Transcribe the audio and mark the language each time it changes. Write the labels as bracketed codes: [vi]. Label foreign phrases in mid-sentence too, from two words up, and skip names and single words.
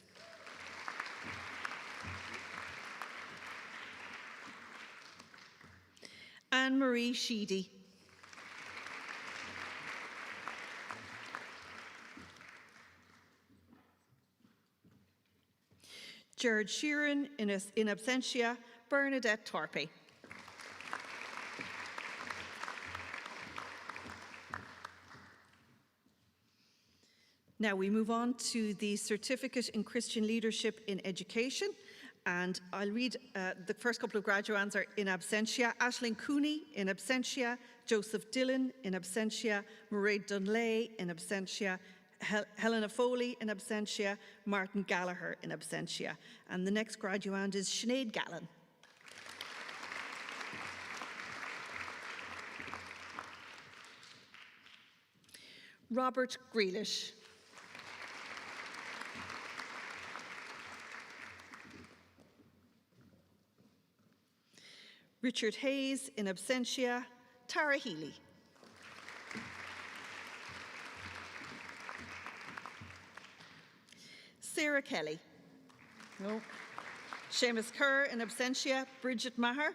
[en] Anne-Marie Sheedy. Gerard Sheeran in absentia, Bernadette Torpey. Now we move on to the Certificate in Christian Leadership in Education, and I'll read the first couple of graduands are in absentia. Aisling Cooney in absentia, Joseph Dillon in absentia, Mairead Dunlay in absentia, Helena Foley in absentia, Martin Gallagher in absentia. And the next graduand is Sinead Gallen. Robert Grealish. Richard Hayes in absentia, Tara Healy. Sarah Kelly. No. Seamus Kerr in absentia, Bridget Maher.